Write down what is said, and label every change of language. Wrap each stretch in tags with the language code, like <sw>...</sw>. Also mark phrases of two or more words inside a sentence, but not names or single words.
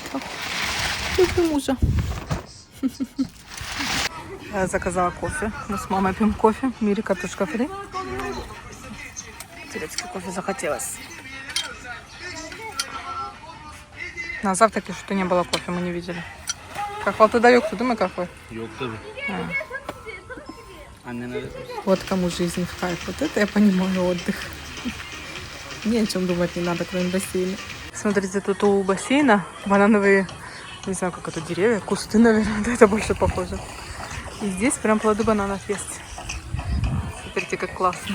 <ru>Люблю мужа. Я заказала кофе. Мы с мамой пьем кофе. Мире картошка фри. Турецкий кофе захотелось. На завтраке что-то не было кофе, мы не видели.</ru> <tr>Как Алтыда yok, değil mi кафе? Yok tabii. Annene</tr> <ru>Вот кому жизнь в кайф. Вот это я понимаю отдых. Ни о чем думать не надо, кроме бассейна. Смотрите, тут у бассейна банановые, не знаю, как это, деревья, кусты, наверное, да, это больше похоже. И здесь прям плоды бананов есть. Смотрите, как классно.</ru>